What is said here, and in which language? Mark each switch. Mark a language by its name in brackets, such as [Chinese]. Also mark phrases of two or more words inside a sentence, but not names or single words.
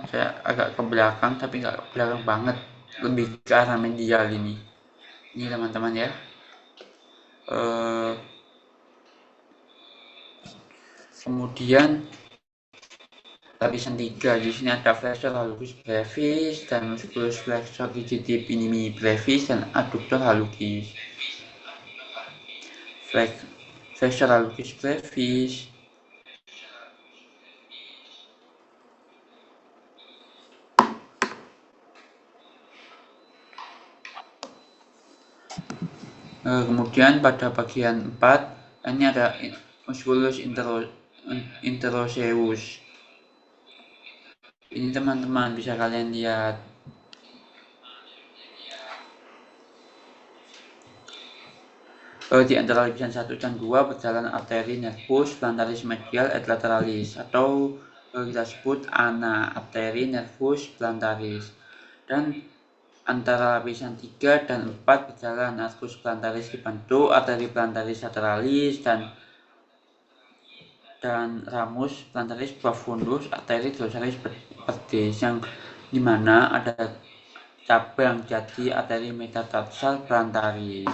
[Indonesian] Saya agak ke belakang tapi nggak ke belakang banget, lebih ke arah medial ini teman-teman ya. Kemudian lapisan 3, di sini ada flexor hallucis brevis dan musculus flexor digiti minimi brevis dan adductor hallucis. Flexor hallucis brevis. Kemudian pada bagian 4 ini ada musculus interoseus. Ini teman-teman bisa kalian lihat. Di antara lapisan 1 dan 2 berjalan arteri nervus plantaris medial et lateralis, atau kita sebut ana arteri nervus plantaris. Dan antara lapisan 3 dan 4 berjalan arcus plantaris dibantu arteri plantaris lateralis dan ramus plantaris profundus arteri dorsalis pedis, yang dimana ada cabang jadi arteri metatarsal plantaris.